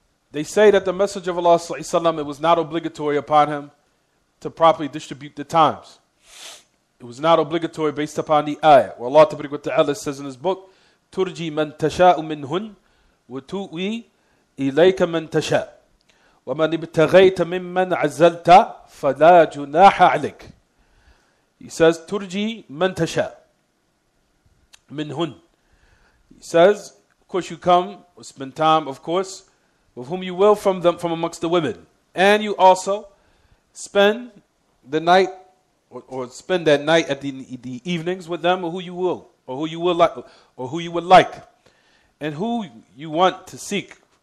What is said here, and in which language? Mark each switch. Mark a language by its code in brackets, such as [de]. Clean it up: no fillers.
[en] They say that the Messenger of Allah [ar] sallallahu alaihi wasallam, [en] it was not obligatory upon him to properly distribute the times. It was not obligatory based upon the ayah. Where Allah Ta'ala says in his book, [ar] تُرْجِي مَنْ تَشَاءُ مِنْهُنْ وَتُؤْوِي إِلَيْكَ مَنْ تَشَاءُ وَمَنْ ابْتَغَيْتَ مِمَّنْ عَزَّلْتَ فَلَا جُنَاحَ عَلَيْكَ. [en] He says, [ar] تُرْجِي مَنْ تَشَاءُ مِنْهُنْ. [en] He says, of course you come, or spend time, of course, with whom you will from amongst the women. And you also spend the night, or spend that night at the evenings with them, or who you will, or who you will like, or who you would like, and who you want to seek.